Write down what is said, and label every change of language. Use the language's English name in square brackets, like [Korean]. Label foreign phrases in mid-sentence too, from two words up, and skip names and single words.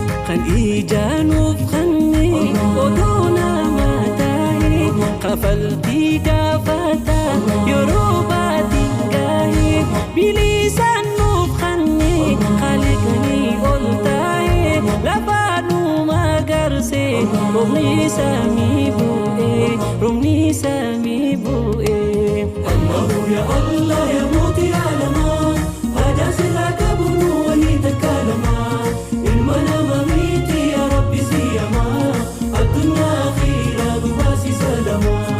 [Oromo] Kan ijaanuuf kanne odoo nama tahe, kafaltii gaafata yeroo baatiin gahe. Bilisaan nuuf kanne, khaliqni ol tahe, lafaa nu magarse, roobni samii bu'e, roobni samii bu'e. [Arabic] الله يا الله يا [Oromo] mootii aalamaa, haja sirraa qabu nu wahii takka lama. Ilma nama miti [Arabic] يا رب [Oromo] si yama, addunyaa akhiraa nu baasi salama.